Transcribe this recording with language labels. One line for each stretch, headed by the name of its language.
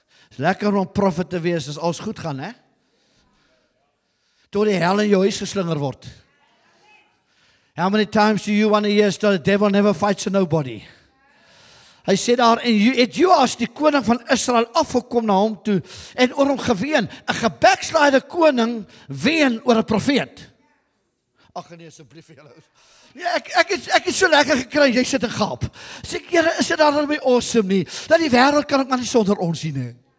Afrikaans: Is lekker om profet te wees, as alles goed gaan, hè? Tot die hel in jou huis geslinger word.
English: How many times do you want to hear that the devil never fights nobody?
Afrikaans: Hy sê daar, en het Joas die koning van Israel afgekom na hom toe, en oor hom geween, 'n gebackslide koning ween oor 'n profeet. Ag nee, asseblief vir julle. Ja, ek het so lekker gekry, jy sit en gaap. Sê ek, Here, is dit dan nie awesome nie, dat die wêreld kan ook maar nie sonder ons sien nie.